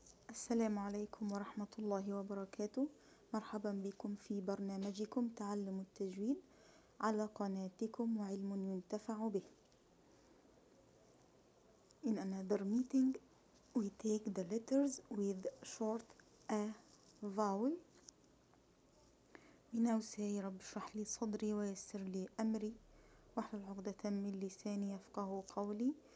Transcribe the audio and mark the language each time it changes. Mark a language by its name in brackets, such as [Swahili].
[Arabic] السلام عليكم ورحمة الله وبركاته. مرحبا بكم في برنامجكم تعلم التجويد على قناتكم وعلم ينتفع به. [English] In another meeting we take the letters with short a vowel. [Arabic] We now say رب اشرح لي صدري ويسر لي أمري واحلل عقدة من لساني يفقه قولي.